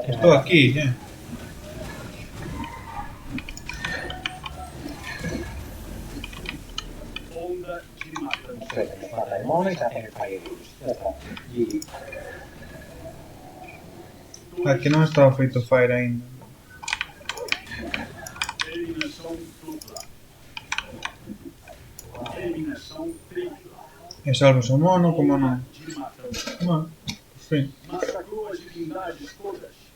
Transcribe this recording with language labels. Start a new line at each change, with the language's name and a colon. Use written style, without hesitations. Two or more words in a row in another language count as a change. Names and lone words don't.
Spanish: Esto aquí,
Portuguese: Onda de matança.
Spanish: Perfecto, nos mata el mono y se hace el fire. Ya está. Y
Galician: Aquí non estaba feito fire ainda.
Portuguese: Eliminação dupla. Eliminação tripla.
Galician: E salvas o mono, como non.
Portuguese: De matança.
Spanish: Bueno, por fin.
Portuguese: Massacrou as divindades todas.